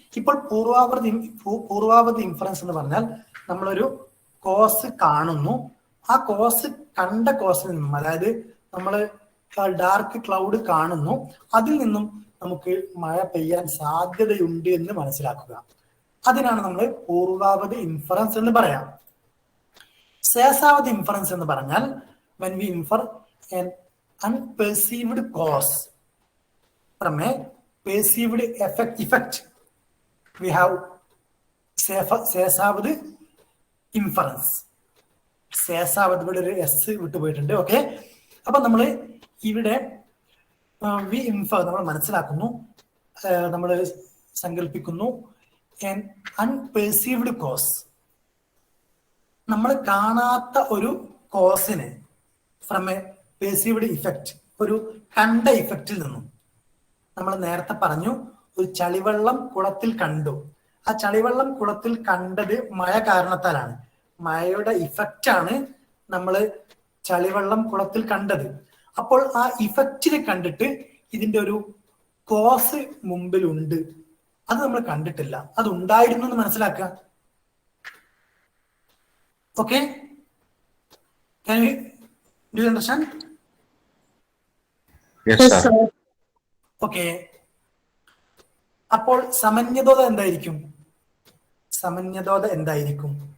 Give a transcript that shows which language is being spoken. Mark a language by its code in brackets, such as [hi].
[ml] ഇപ്പോൾ പൂർവാപദ ഇൻഫറൻസ് എന്ന് പറഞ്ഞാൽ നമ്മളൊരു കോസ് കാണുന്നു, ആ കോസ് കണ്ട കോസിൽ നിന്നും, അതായത് നമ്മൾ ഡാർക്ക് ക്ലൗഡ് കാണുന്നു, അതിൽ നിന്നും നമുക്ക് മഴ പെയ്യാൻ സാധ്യതയുണ്ട് എന്ന് മനസ്സിലാക്കുക. അതിനാണ് നമ്മൾ പൂർവാപദ ഇൻഫറൻസ് എന്ന് പറയാം. ശേഷാവധ ഇൻഫറൻസ് എന്ന് പറഞ്ഞാൽ [en] when we infer an unperceived cause from a perceived effect we have ശേഷാവധ inference. [ml] ശേഷാവധ ഇവിടെ ഒരു എസ് വിട്ടുപോയിട്ടുണ്ട്. ഓക്കെ, അപ്പൊ നമ്മൾ ഇവിടെ [en] we infer [ml] നമ്മൾ മനസ്സിലാക്കുന്നു, നമ്മൾ സങ്കല്പിക്കുന്നു [en] an unperceived cause, [ml] നമ്മൾ കാണാത്ത ഒരു കോസിന് [en] from a perceived effect, [ml] ഒരു കണ്ട ഇഫക്റ്റിൽ നിന്നും. നമ്മൾ നേരത്തെ പറഞ്ഞു ഒരു ചളിവെള്ളം കുളത്തിൽ കണ്ടു, ആ ചളിവെള്ളം കുളത്തിൽ കണ്ടത് മഴ കാരണത്താലാണ്, മഴയുടെ ഇഫക്റ്റ് ആണ് നമ്മൾ ചളിവെള്ളം കുളത്തിൽ കണ്ടത്. അപ്പോൾ ആ ഇഫക്റ്റിനെ കണ്ടിട്ട് ഇതിന്റെ ഒരു കോസ് മുമ്പിലുണ്ട്, അത് നമ്മൾ കണ്ടിട്ടില്ല, അത് ഉണ്ടായിരുന്നു എന്ന് മനസ്സിലാക്കുക. [en] Okay, can you do you understand? Yes, sir. [ml] Okay, അപ്പോൾ സമന്വയതോത എന്തായിരിക്കും? സമന്വയതോത എന്തായിരിക്കും?